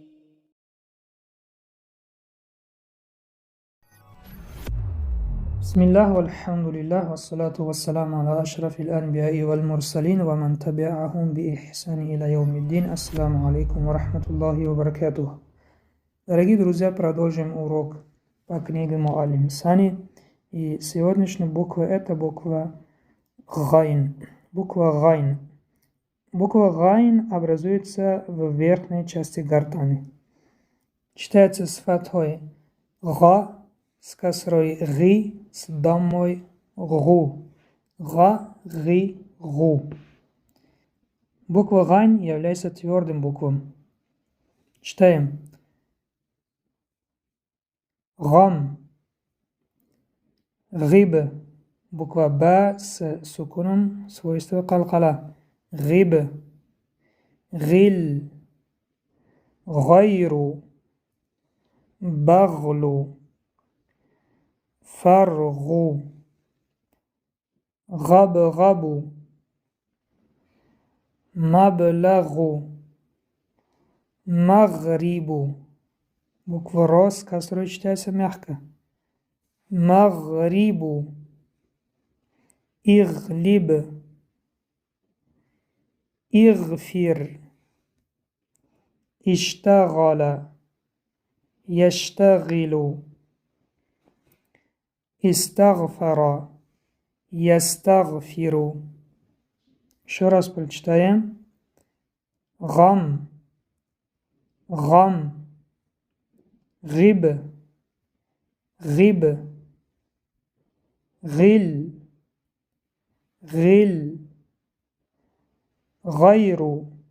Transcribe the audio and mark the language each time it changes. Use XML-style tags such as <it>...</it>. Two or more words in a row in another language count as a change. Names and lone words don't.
<ar>بسم الله والحمد لله والصلاة والسلام على أشرف الأنبياء والمرسلين ومن تبعهم بإحسان إلى يوم الدين. السلام عليكم ورحمة الله وبركاته.</ar> <ru>Дорогие друзья, продолжим урок по книге Муаллим Сани. И сегодняшняя буква – это буква Гайн. Буква Гайн. Буква Гайн образуется в верхней части гортани. Читается с фатхой Га, с касрой Ги, с даммой Гу. Га, Ги, Гу. Буква Гайн является твердым буквом. Читаем. Гам.</ru> <ar>Гиб.</ar> <ru>Буква Ба с сукуном, свойство калкала.</ru> <ar>غب. غل. غير. بغل. فرغ. غبغب. مبلغ. Магрибу.</ar> <ru>Буква Ро с косрой читается мягко.</ru> <ar>مغرب. اغلب. Игфир. اشتغل. يشتغل. استغفر. يستغفر.</ar> <ru>Еще раз прочитаем.</ru> <ar>Гам. غم. غب. غب. غل. غل. غير.</ar>